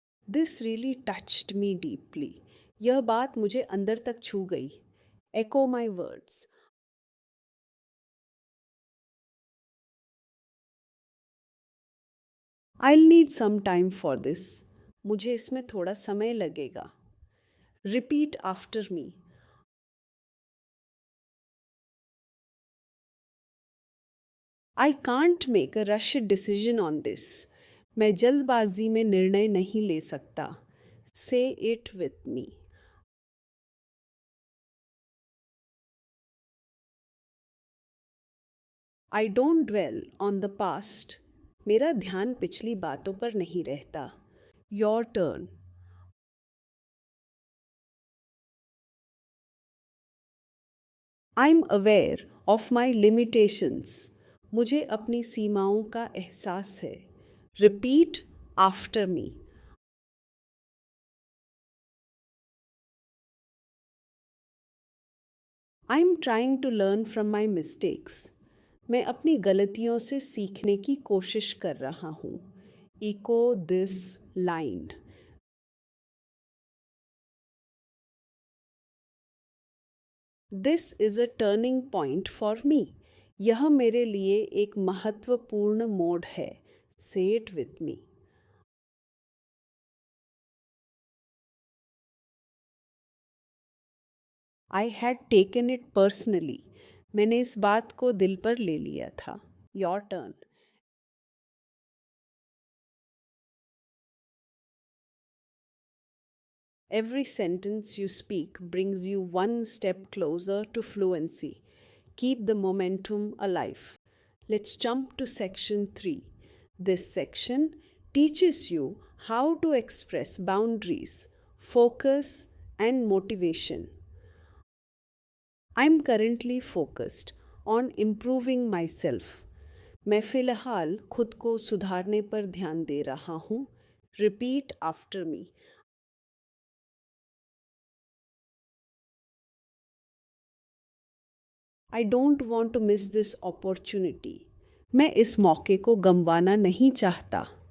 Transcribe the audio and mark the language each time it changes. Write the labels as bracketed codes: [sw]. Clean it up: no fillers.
[en] This really touched me deeply. [hi] यह बात मुझे अंदर तक छू गई. [en] Echo my words. I'll need some time for this. [hi] मुझे इसमें थोड़ा समय लगेगा. [en] Repeat after me. I can't make a rushed decision on this. [hi] मैं जल्दबाजी में निर्णय नहीं ले सकता. [en] Say it with me. I don't dwell on the past. [hi] मेरा ध्यान पिछली बातों पर नहीं रहता. [en] Your turn. I'm aware of my limitations. [hi] मुझे अपनी सीमाओं का एहसास है. [en] Repeat after me. I'm trying to learn from my mistakes. [hi] मैं अपनी गलतियों से सीखने की कोशिश कर रहा हूँ. [en] Echo this line. This is a turning point for me. [hi] यह मेरे लिए एक महत्वपूर्ण मोड़ है. [en] Say it with me. I had taken it personally. [hi] मैंने इस बात को दिल पर ले लिया था. [en] Your turn. Every sentence you speak brings you one step closer to fluency. Keep the momentum alive. Let's jump to section 3. This section teaches you how to express boundaries, focus, and motivation. I'm currently focused on improving myself. [hi] मैं फ़िलहाल खुद को सुधारने पर ध्यान दे रहा हूँ. [en] Repeat after me. I don't want to miss this opportunity. [hi] मैं इस मौके को गंवाना नहीं चाहता.